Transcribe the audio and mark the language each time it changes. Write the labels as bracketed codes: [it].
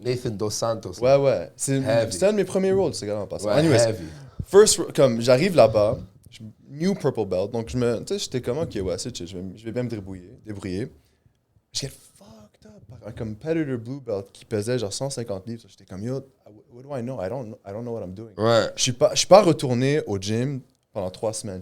[fr] Nathan Dos Santos. Ouais. C'était un de mes premiers roles, ce gars-là, en passant. Ouais, [en] Anyways, heavy. [fr] comme j'arrive là-bas, [en] new purple belt, [fr] donc j'étais comme, ok, ouais, c'est chill, je vais bien me débrouiller. Je [en] get fucked up [fr] par un [en] competitor blue belt [fr] qui pesait genre 150 livres. J'étais comme, [en] yo, what do I know? I don't know what I'm doing. [fr] Ouais. Je suis pas retourné au gym pendant 3 semaines.